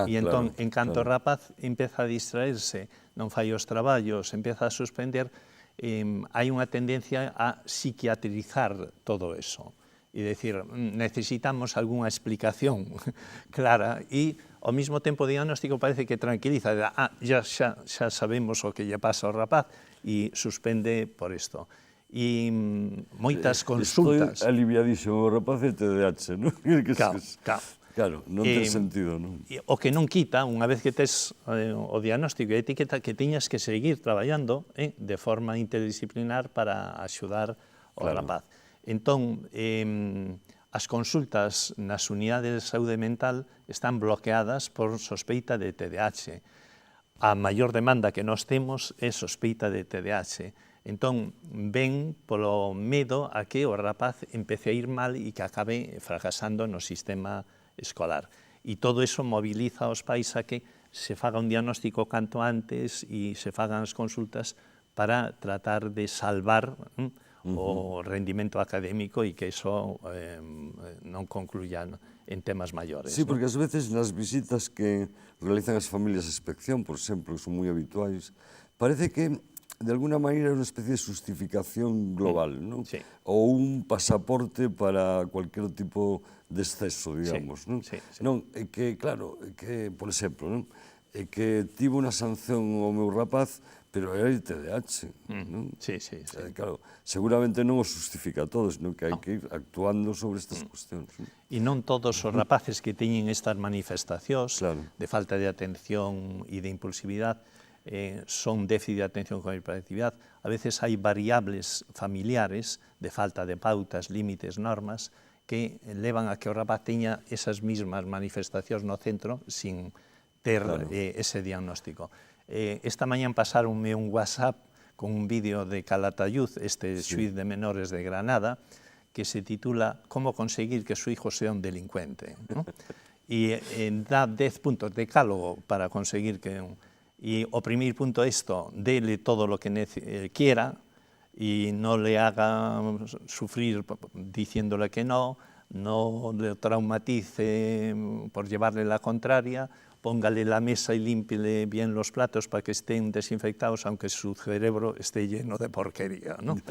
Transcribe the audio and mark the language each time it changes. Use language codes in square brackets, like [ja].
[gl] E entón, en canto o rapaz empeza a distraerse, non fai os traballos, empeza a suspender, hai unha tendencia a psiquiatrizar todo eso. E dicir, necesitamos algunha explicación clara e, ao mesmo tempo, o diagnóstico parece que tranquiliza, xa sabemos o que lle pasa ao rapaz e suspende por isto. E moitas consultas... Estou aliviadísimo, o rapaz é TDAH, non? Claro, non ten sentido, non? O que non quita, unha vez que tes o diagnóstico e etiqueta, que tiñas que seguir traballando de forma interdisciplinar para axudar ao rapaz. Entón, as consultas nas unidades de saúde mental están bloqueadas por sospeita de TDAH. A maior demanda que nós temos é sospeita de TDAH. Entón, ven polo medo a que o rapaz empece a ir mal e que acabe fracasando no sistema escolar. E todo iso moviliza aos pais a que se faga un diagnóstico canto antes e se fagan as consultas para tratar de salvar o rendimento académico e que iso non concluya en temas maiores. Sí, porque ás veces nas visitas que realizan as familias a inspección, por exemplo, que son moi habituais, parece que de alguna maneira é unha especie de justificación global, non? Sí. Ou un pasaporte para cualquier tipo de exceso, digamos, non? Non, é que, claro, que, por exemplo, non? É que tivo unha sanción ao meu rapaz, pero era TDAH, non? Sí. Claro, seguramente non o justifica todo, senón que hai que ir actuando sobre estas cuestións. E non todos os rapaces que teñen estas manifestacións de falta de atención e de impulsividade son déficit de atención con hiperactividade. A veces hai variables familiares de falta de pautas, límites, normas, que levan a que o rapaz teña esas mismas manifestacións no centro sin ter ese diagnóstico. Esta mañán pasaronme un WhatsApp con un vídeo de Calatayud, este xuiz de menores de Granada, que se titula «Cómo conseguir que su hijo sea un delincuente». E dá 10 puntos de decálogo para conseguir que... [es] Y o primer punto es esto, dele todo lo que quiera y no le haga sufrir diciéndole que no le traumatice por llevarle la contraria, póngale la mesa y límpiele bien los platos para que estén desinfectados, aunque su cerebro esté lleno de porquería, ¿no?